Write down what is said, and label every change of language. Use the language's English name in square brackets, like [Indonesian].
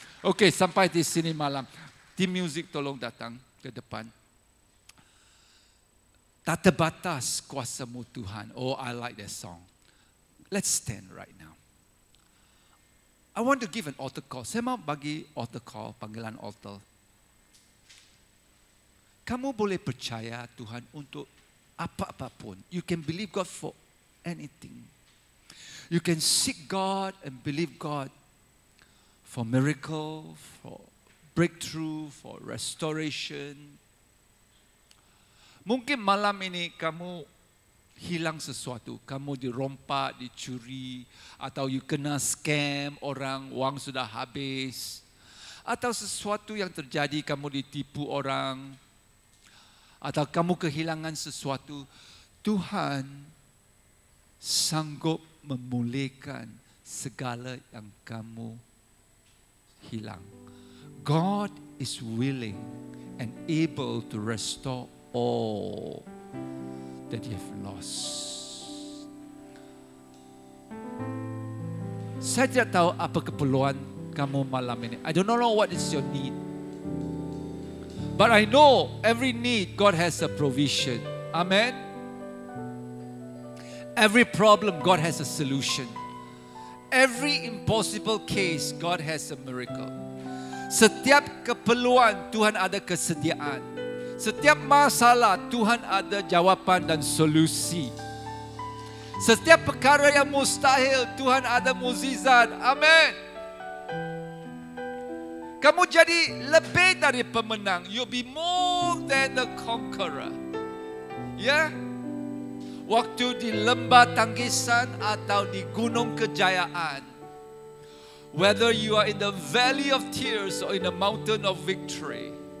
[Malay] Okey, sampai di sini malam. Tim music tolong datang ke depan. Tak terbatas kuasa-Mu Tuhan. [English] Oh, I like that song. Let's stand right now. I want to give an altar call. [Malay] Saya mau bagi altar call, panggilan altar. Kamu boleh percaya Tuhan untuk apa-apapun. [English] You can believe God for anything. You can seek God and believe God for miracle, for breakthrough, for restoration. [Malay] Mungkin malam ini kamu hilang sesuatu. Kamu dirompak, dicuri, atau you kena scam orang, wang sudah habis. Atau sesuatu yang terjadi, kamu ditipu orang. Atau kamu kehilangan sesuatu. Tuhan sanggup memulihkan segala yang kamu hilang. [English] God is willing and able to restore all that you have lost. [Malay] Saya tidak tahu apa keperluan kamu malam ini. [English] I don't know what is your need. But I know every need God has a provision. Amen. Every problem God has a solution. Every impossible case God has a miracle. [Malay] Setiap keperluan Tuhan ada kesediaan. Setiap masalah Tuhan ada jawapan dan solusi. Setiap perkara yang mustahil Tuhan ada mukjizat. Amin. Kamu jadi lebih dari pemenang. [English] You'll be more than the conqueror. Ya. [Malay] Waktu di lembah tangkisan atau di gunung kejayaan. [English] Whether you are in the valley of tears or in the mountain of victory.